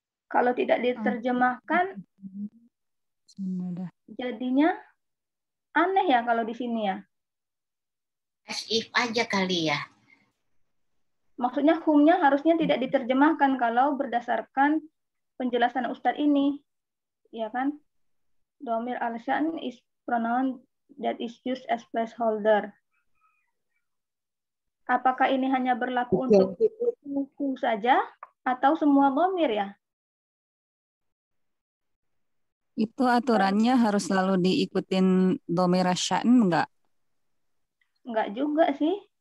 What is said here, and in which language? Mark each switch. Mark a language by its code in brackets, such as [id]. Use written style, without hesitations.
[id] Kalau tidak diterjemahkan, jadinya aneh ya kalau di sini ya. As if aja kali ya. Maksudnya hum-nya harusnya tidak diterjemahkan kalau berdasarkan penjelasan Ustadz ini, ya kan? [en] Dhamir al-sya'n is pronoun that is used as placeholder. [id] Apakah ini hanya berlaku untuk buku saja atau semua dhamir ya? Itu aturannya harus selalu diikutin dhamir asy-sya'n enggak? Enggak juga sih.